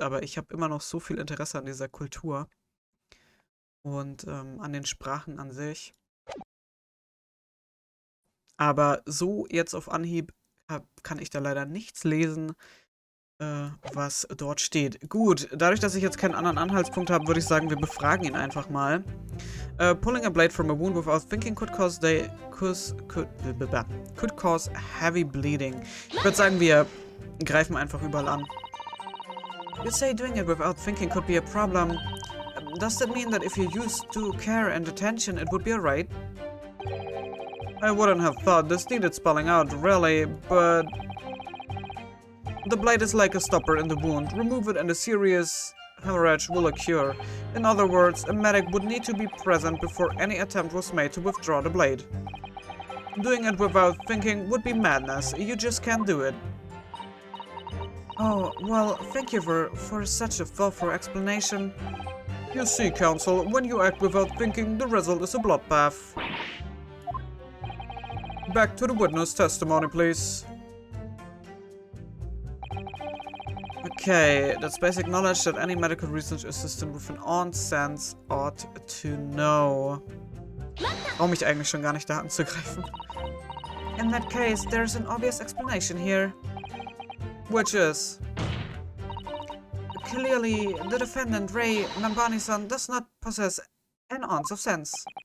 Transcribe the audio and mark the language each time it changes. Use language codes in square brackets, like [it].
[de] Aber ich habe immer noch so viel Interesse an dieser Kultur und an den Sprachen an sich. Aber so jetzt auf Anhieb kann ich da leider nichts lesen. was dort steht. Gut, dadurch, dass ich jetzt keinen anderen Anhaltspunkt habe, würde ich sagen, wir befragen ihn einfach mal. [en] Pulling a blade from a wound without thinking could cause heavy bleeding. [de] Ich würde sagen, wir greifen einfach überall an. [en] You say doing it without thinking could be a problem. Does that mean that if you used due care and attention, it would be alright? I wouldn't have thought this needed spelling out, really, but the blade is like a stopper in the wound. Remove it and a serious hemorrhage will occur. In other words, a medic would need to be present before any attempt was made to withdraw the blade. Doing it without thinking would be madness. You just can't do it. Oh, well, thank you for such a thoughtful explanation. You see, Counsel, when you act without thinking, the result is a bloodbath. Back to the witness testimony, please. Okay, that's basic knowledge that any medical research assistant with an odd sense ought to know. [de] Brauche mich eigentlich schon gar nicht da anzugreifen. [en] In that case, there's an obvious explanation here. Which is? Clearly, the defendant, Ray Nambani-san, does not possess an ounce of sense.